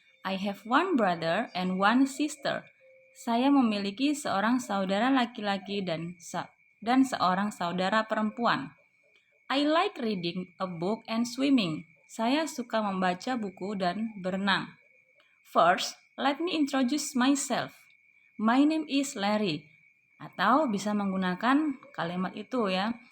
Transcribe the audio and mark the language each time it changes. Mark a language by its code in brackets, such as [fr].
[en] I have one brother and one sister. [id] Saya memiliki seorang saudara laki-laki dan seorang saudara perempuan. [en] I like reading a book and swimming. [id] Saya suka membaca buku dan berenang. [en] First, let me introduce myself. My name is Larry. [id] Atau bisa menggunakan kalimat itu ya.